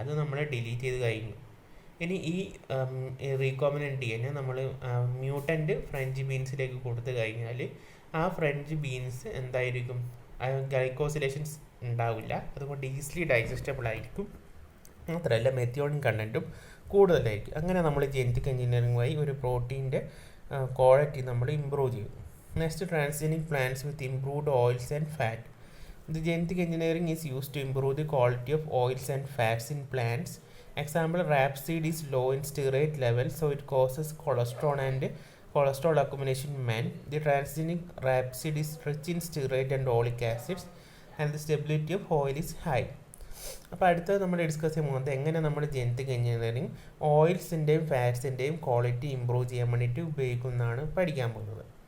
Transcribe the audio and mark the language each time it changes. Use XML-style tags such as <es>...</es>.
<ml>അത് നമ്മൾ ഡിലീറ്റ് ചെയ്ത് കഴിഞ്ഞു. ഇനി ഈ റീകോമിനൻ്റ് DNA നമ്മൾ മ്യൂട്ടൻ്റ് ഫ്രഞ്ച് ബീൻസിലേക്ക് കൊടുത്തു കഴിഞ്ഞാൽ ആ ഫ്രഞ്ച് ബീൻസ് എന്തായിരിക്കും, ഗ്ലൈക്കോസിലേഷൻസ് ഉണ്ടാവില്ല. അതുകൊണ്ട് ഈസിലി ഡൈജസ്റ്റബിൾ ആയിരിക്കും. മാത്രമല്ല മെത്തിയോണിൻ കണ്ടൻറ്റും കൂടുതലായിരിക്കും. അങ്ങനെ നമ്മൾ ജെനറ്റിക് എഞ്ചിനീയറിംഗ് വഴി ഒരു പ്രോട്ടീൻ്റെ ക്വാളിറ്റി നമ്മൾ ഇമ്പ്രൂവ് ചെയ്യും.</ml> <en>Next, transgenic plants with improved oils and fat. The genetic engineering is used to improve the quality of oils and fats in plants. Example, rapeseed is low in stearate level, so it causes cholesterol accumulation in men. The transgenic rapeseed is rich in stearate and oleic acids and the stability of oil is high.</en> <ml>അപ്പോൾ അടുത്തത് നമ്മൾ discuss ചെയ്യാൻ പോകുന്നത് എങ്ങനെ നമ്മൾ genetic engineering ഓയിൽസിൻ്റെയും ഫാറ്റ്സിൻ്റെയും quality improve ചെയ്യാൻ വേണ്ടിയിട്ട് ഉപയോഗിക്കുന്നതാണ് പഠിക്കാൻ പോകുന്നത്.</ml>